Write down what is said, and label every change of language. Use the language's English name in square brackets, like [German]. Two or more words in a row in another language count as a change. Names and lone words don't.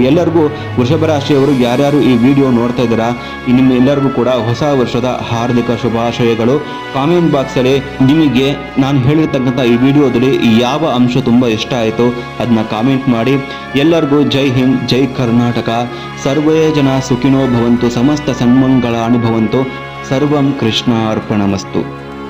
[Kannada] ಎಲ್ಲರಿಗೂ ವೃಷಭ ರಾಶಿಯವರು ಯಾರ್ಯಾರು ಈ ವಿಡಿಯೋ ನೋಡ್ತಾ ಇದ್ದೀರಾ, ನಿಮ್ಮ ಎಲ್ಲರಿಗೂ ಕೂಡ ಹೊಸ ವರ್ಷದ ಹಾರ್ದಿಕ ಶುಭಾಶಯಗಳು. ಕಾಮೆಂಟ್ ಬಾಕ್ಸಲ್ಲಿ ನಿಮಗೆ ನಾನು ಹೇಳಿರ್ತಕ್ಕಂಥ ಈ ವಿಡಿಯೋದಲ್ಲಿ ಯಾವ ಅಂಶ ತುಂಬ ಇಷ್ಟ ಆಯಿತು ಅದನ್ನ ಕಾಮೆಂಟ್ ಮಾಡಿ. ಎಲ್ಲರಿಗೂ ಜೈ ಹಿಂದ್, ಜೈ ಕರ್ನಾಟಕ. [Sanskrit] ಸರ್ವೇ ಜನ ಸುಖಿನೋ ಭವಂತು, ಸಮಸ್ತ ಸನ್ಮಂಗಳಾನಿ ಭವಂತು. ಸರ್ವಂ ಕೃಷ್ಣ ಅರ್ಪಣಮಸ್ತು.